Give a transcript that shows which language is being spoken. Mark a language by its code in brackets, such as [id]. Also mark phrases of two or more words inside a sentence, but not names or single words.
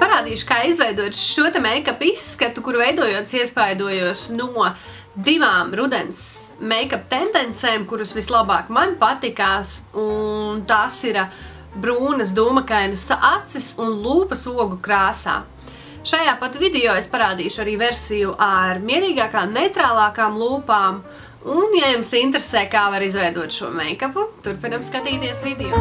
[lv] rādīšu, kā izveidot šo te make-up izskatu, kuru veidojot iespaidojos no divām rudens make-up tendencēm, kuras vislabāk man patikās, un tās ir brūnas dūmakainas acis un lūpas ogu krāsā. Šajā pat video es parādīšu arī versiju ar mierīgākām, neitrālākām lūpām, un, ja jums interesē, kā var izveidot šo make-upu, turpinam skatīties video.